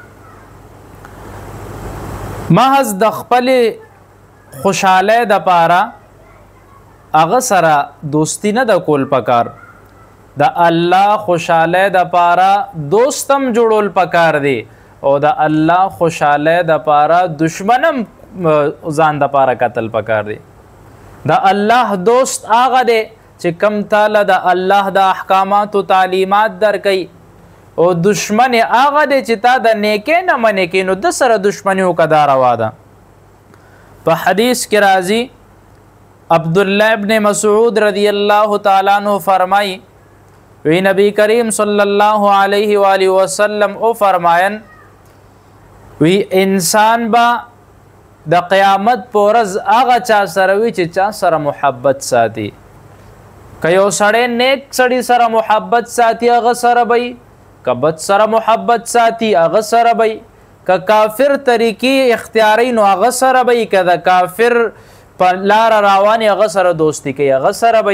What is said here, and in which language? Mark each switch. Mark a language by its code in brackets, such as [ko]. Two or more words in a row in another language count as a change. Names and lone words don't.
[ps] محض د خپل خوشحالی د پاره هغه سره دوستی نه د کول پکار، د الله خوشحالی د پاره دوستم جوړول پکار دی او د الله خوشحالی د پاره دشمنم ځان د پاره قتل پکار دی. د الله دوست هغه دی چې کم تعالی د الله د احکاماتو تعلیمات درکوي او دشمن هغه دی چې تا د نیکۍ نه منې کوي نو د سره دشمني وکړه دا روا ده. په حدیث کې راځي عبداللہ ابن مسعود [ar] رضی اللہ تعالیٰ عنہ [ps] فرمائی وی نبی کریم [ar] صلی اللہ علیہ وآلہ وسلم [ps] او فرمائن وی انسان با د قیامت پورز آغا چا سروی چې چا سره محبت ساتي. که یو سړی نیک سړی سره محبت ساتي هغه سره بی، که بد سره محبت ساتي هغه سره بی، که کافر طریقې اختیاری نو هغه سره بی، که د کافر پر لار روانی هغه سره دوستی کوي هغه سره بی.